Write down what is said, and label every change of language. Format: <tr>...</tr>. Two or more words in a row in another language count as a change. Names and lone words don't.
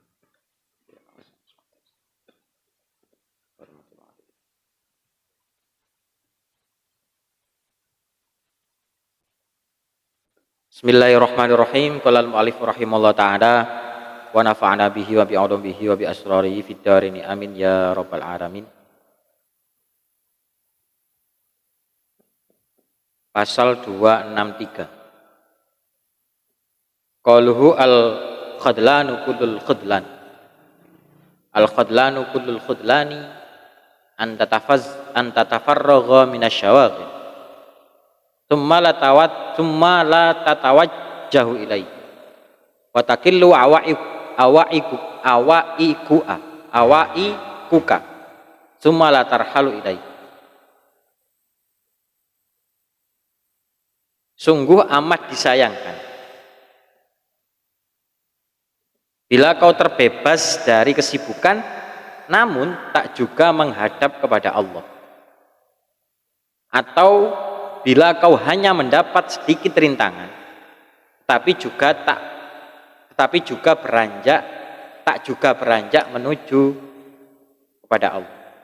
<ar>بسم الله الرحمن الرحيم. قال المؤلف رحمه الله تعالى ونفعنا به وبعلومه وبأسراره في الدارين آمين يا رب العالمين. Pasal 263. قوله الخذلان كل الخذلان. الخذلان كل الخذلان أن تتفرغ من الشواغل. ثم لا تتوجه إليه. وتقل عوائقك. ثم لا ترحل إليه.</ar> <id>Sungguh amat disayangkan bila kau terbebas dari kesibukan namun tak juga menghadap kepada Allah, atau bila kau hanya mendapat sedikit rintangan tak juga beranjak menuju kepada Allah.</id>